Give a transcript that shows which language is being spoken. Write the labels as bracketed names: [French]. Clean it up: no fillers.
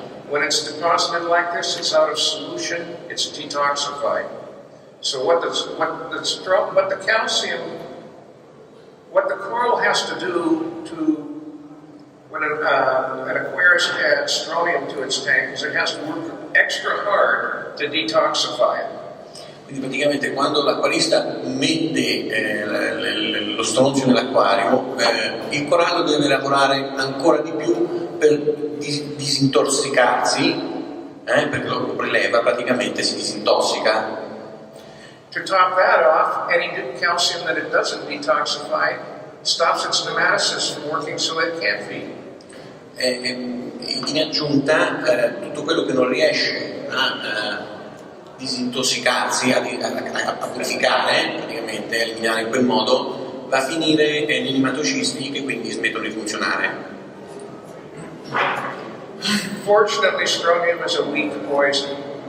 [English] When it's deposited like this, it's out of solution, it's detoxified. So what the calcium, what the coral has to do when an aquarist adds strontium to its tank is it has to work extra hard to detoxify it. [Italian] Quindi praticamente quando l'acquarista mette lo stronzio nell'acquario, il corallo deve lavorare ancora di più per disintossicarsi, perché lo preleva, praticamente si disintossica. [English] To top that off, any calcium that it doesn't detoxify stops its nematocysts from working so it can't feed. [Italian] In aggiunta, tutto quello che non riesce a disintossicarsi, a purificare, praticamente, a eliminare in quel modo, va a finire nei nematocisti che quindi smettono di funzionare. [English] Fortunately, strontium is a weak poison.